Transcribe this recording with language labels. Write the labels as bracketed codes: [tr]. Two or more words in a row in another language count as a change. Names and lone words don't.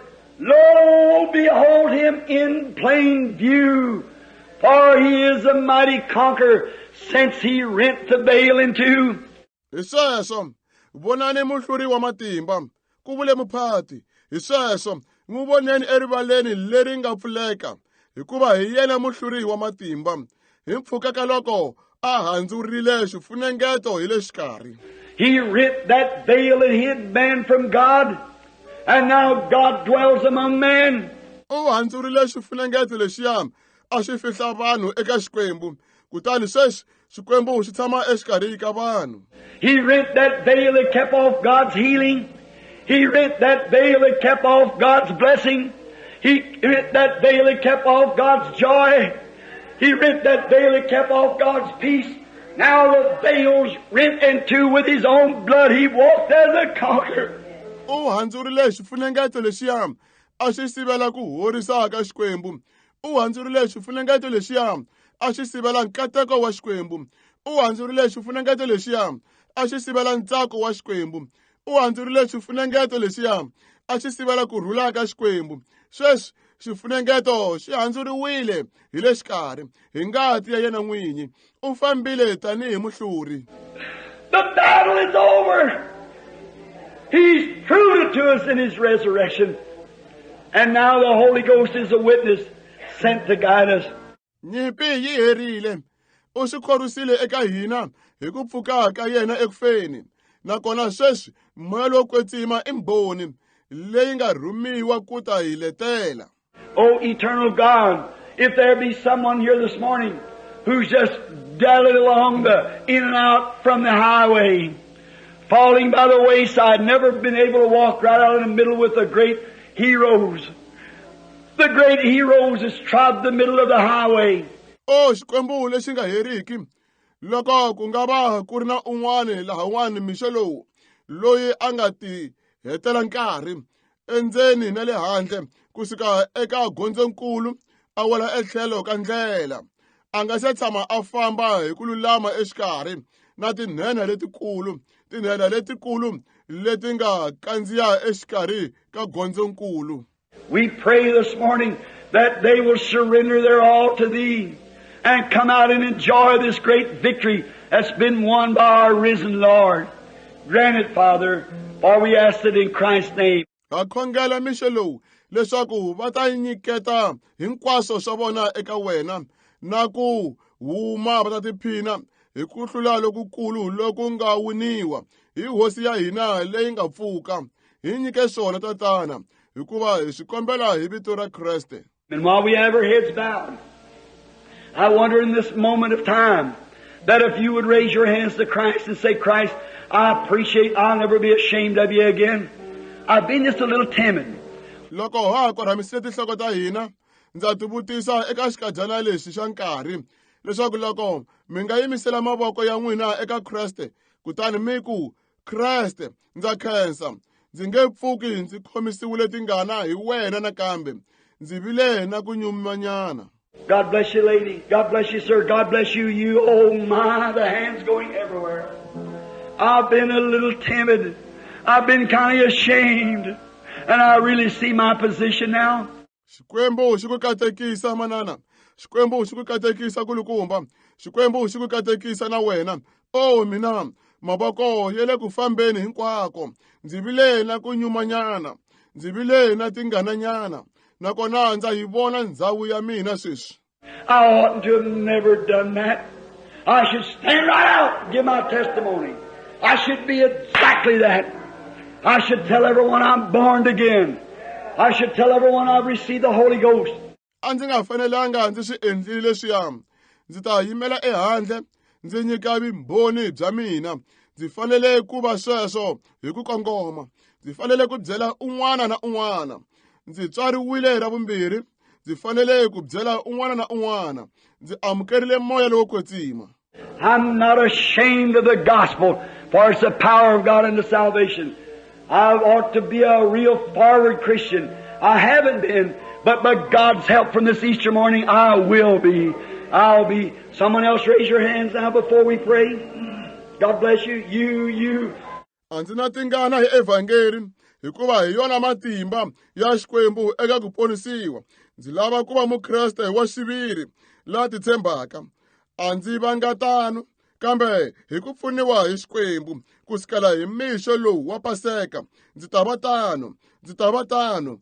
[en] Lo, behold him in plain view, for he is a mighty conqueror, since he rent the veil in two. [ts] Hi sweswo vonani muhluri wa matimba ku vule muphati. Hi sweswo n'wi voneni erivaleni leri nga pfuleka, hikuva hi yena muhluri wa matimba. Hi mpfhuka ka loko a handzurile xifunengeto hi le xikarhi. [en] He rent that veil and hid man from God, and now God dwells among men. [ts] U handzurile xifunengeto lexiya a xi fihla vanhu eka Xikwembu, kutani sweswi Xikwembu xi tshama exikarhi ka vanhu. [en] He rent that veil that kept off God's healing. He rent that veil that kept off God's blessing. He rent that veil that kept off God's joy. He rent that veil that kept off God's peace. Now the veil's rent in two with His own blood. He walked as a conqueror. [ts] U handzurile xifunengeto lexiya a xi sivela ku horisa ka Xikwembu. U handzurile xifunengeto lexiya a xi sivela nkateko wa Xikwembu. U handzurile xifunengeto lexiya a xi sivela ntsako wa Xikwembu. U handzurile xifunengeto lexiya a xi sivela ku rhula ka Xikwembu. Sweswi xifunengeto xi handzuriwile hi le xikarhi hi ngati ya yena n'winyi. U fambile tanihi muhluri. [en] The battle is over. He's proved it to us in His resurrection. And now the Holy Ghost is a witness sent to guide us. [ts] Nyimpi yi herile. U swi khorisile eka hina hi ku pfuka ka yena ekufeni. Nakona sweswi moya lowo kwetsima i mbhoni leyi nga rhumiwa ku ta hi letela. [en] Oh, eternal God, if there be someone here this morning who's just dallied along the in and out from the highway, falling by the wayside, never been able to walk right out in the middle with the great heroes. The great heroes has trod the middle of the highway. [ts] Oh, Xikwembu lexi nga heriki. Loko ku nga va ku ri na un'wana lahan'wana mixo lowu loyi a nga ti hetela nkarhi endzeni na le handle kusuka eka gondzonkulu a wela etlhelo ka ndlela. A nga se tshama a famba hi ku lulama exikarhi na tinhenha letikulu leti nga kandziya exikarhi ka gondzonkulu. [en] We pray this morning that they will surrender their all to Thee and come out and enjoy this great victory that's been won by our risen Lord. Grant it, Father, for we ask it in Christ's name. [ts] Ha khongela mixo lowu leswaku va ta nyiketa hinkwaswo swa vona eka wena na ku huma va ta tiphina hi ku hlula lokukulu loku nga winiwa hi hosi ya hina leyi nga pfuka. Hi nyike swona tatana hikuva hi swi kombela hi vito ra Kreste. [en] And while we have our heads bowed, I wonder in this moment of time that if you would raise your hands to Christ and say, Christ, I appreciate, I'll never be ashamed of you again. I've been just a little timid. [ts] Loko ha korhamisile tinhloko ta hina, ndza tivutisa eka xikadyana lexi xa nkarhi leswaku loko mi nga yimisela mavoko ya n'wina eka Kreste kutani mi ku Kreste ndza khensa, ndzi nge pfuki ndzi khomisiwile tingana hi wena nakambe, ndzi vile na ku nyumanyana. [en] God bless you, lady. God bless you, sir. God bless you, you. Oh my, the hands going everywhere. I've been a little timid. I've been kind of ashamed. And I really see my position now. [ts] Xikwembu xi ku katekisa manana. Xikwembu xi ku katekisa kulukumba. Xikwembu xi ku katekisa na wena. Oh mina, mavoko ya le ku fambeni hinkwako. Ndzi vile na ku nyumanyana. Ndzi vile na tinghananyana. Nakona ndza yi vona ndhawu ya mina sweswi. [en] I oughtn't to have never done that. I should stand right out and give my testimony. I should be exactly that. I should tell everyone I'm born again. I should tell everyone I've received the Holy Ghost. [ts] A ndzi nga fanelanga ndzi swi endlile leswiya. Ndzi ta yimela ehandle, ndzi nyika vumbhoni bya mina. Ndzi fanele ku va sweswo hi ku kongoma. Ndzi fanele ku byela un'wana na un'wana. Ndzi tswariwile ra vumbirhi. Ndzi fanele ku byela un'wana na un'wana. Ndzi amukerile moya lowo kwetsima. [en] I'm not ashamed of the gospel, for it's the power of God unto salvation. I ought to be a real forward Christian. I haven't been, but by God's help from this Easter morning, I will be. I'll be. Someone else raise your hands now before we pray. God bless you. You. [ts] a ndzi na tingana hi evhangeli hikuva hi yona matimba ya Xikwembu eka ku ponisiwa. Ndzi lava ku va mukreste wa xiviri la titshembaka. A ndzi vanga tano kambe hi ku pfuniwa hi Xikwembu kusukela hi mixo lowu wa Paseka ndzi ta va tano.